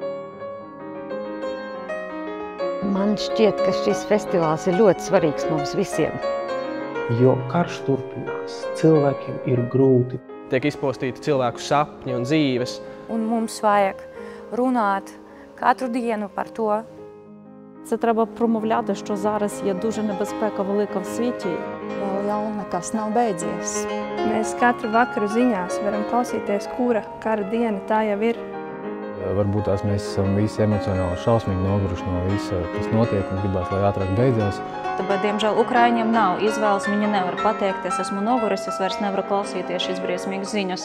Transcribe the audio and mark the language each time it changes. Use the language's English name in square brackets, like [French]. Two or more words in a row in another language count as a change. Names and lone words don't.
[Latvian] Man šķiet, ka šis festivāls ir ļoti svarīgs mums visiem. Jo karš turpinās, cilvēkiem ir grūti. Tiek izpostīti cilvēku sapņi un dzīves. Un mums vajag runāt katru dienu par to. [Ukrainian] Це треба промовляти, що зараз є дуже небезпека велика в світі. [Latvian] Vēl jau nekas nav beidzies. Mēs katru vakaru ziņās varam klausīties, kura kara diena tā jau ir. Varbūt tās mēs esam visi emocionāli šausmīgi noguruši no visa, kas notiek un gribās, lai ātrāk beidzās. Bet, diemžēl, Ukraiņiem nav izvēles, viņi nevar pateikt, es esmu noguris, es vairs nevaru klausīties šīs briesmīgas ziņas.